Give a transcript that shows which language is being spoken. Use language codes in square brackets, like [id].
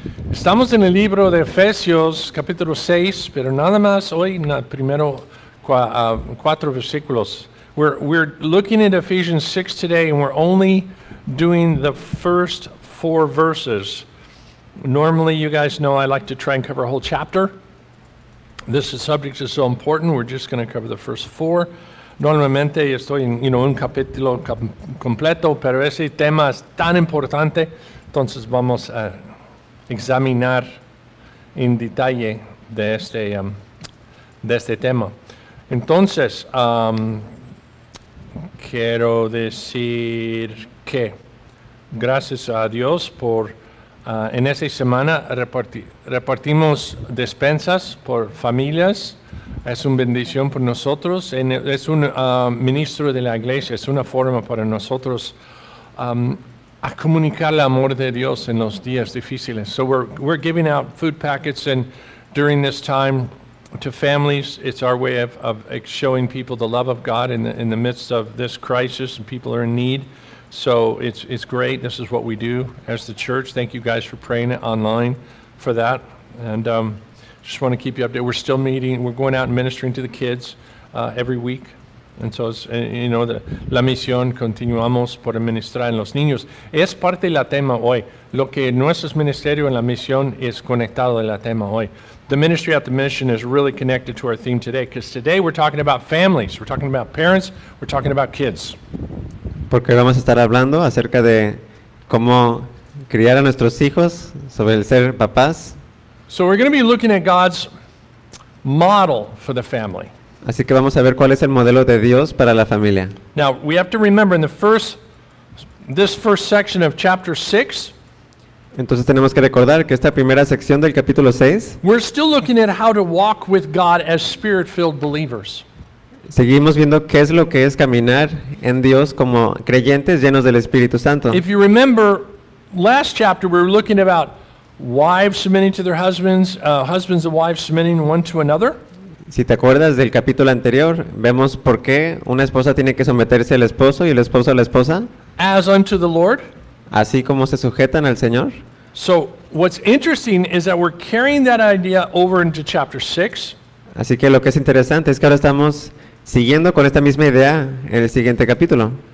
[es] Estamos en el libro de Efesios, capítulo 6, pero nada más hoy, primero cuatro versículos. [en] We're looking at Ephesians 6 today, and we're only doing the first four verses. Normally, you guys know I like to try and cover a whole chapter. This subject is so important, we're just going to cover the first four. [es] Normalmente, estoy en un capítulo completo, pero ese tema es tan importante, entonces vamos a examinar en detalle de este tema. Entonces, quiero decir que gracias a Dios por en esta semana repartimos despensas por familias. Es una bendición para nosotros. Es un ministro de la iglesia. Es una forma para nosotros a comunicar el amor de Dios en los días difíciles. [en] So we're giving out food packets, and during this time to families, it's our way of showing people the love of God in the midst of this crisis, and people are in need. So it's great. This is what we do as the church. Thank you guys for praying online for that. And just want to keep you updated. We're still meeting. We're going out and ministering to the kids every week. And so, [es] la misión, continuamos por ministrar en los niños. Es parte del tema hoy. Lo que nuestro ministerio en la misión es conectado al tema hoy. [en] The ministry at the mission is really connected to our theme today, because today we're talking about families. We're talking about parents. We're talking about kids. [es] Porque vamos a estar hablando acerca de cómo criar a nuestros hijos, sobre el ser papás. [en] So we're going to be looking at God's model for the family. [es] Así que vamos a ver cuál es el modelo de Dios para la familia. [en] Now, we have to remember in this first section of chapter 6. [es] Entonces tenemos que recordar que esta primera sección del capítulo 6. [en] We're still looking at how to walk with God as spirit-filled believers. [es] Seguimos viendo qué es lo que es caminar en Dios como creyentes llenos del Espíritu Santo. [en] If you remember, last chapter we were looking about wives submitting to their husbands, husbands and wives submitting one to another. [es] Si te acuerdas del capítulo anterior, vemos por qué una esposa tiene que someterse al esposo y el esposo a la esposa. [en] As unto the Lord. [es] Así como se sujetan al Señor. [en] So, what's interesting is that we're carrying that idea over into chapter 6. [es] Así que lo que es interesante es que ahora estamos siguiendo con esta misma idea en el siguiente capítulo.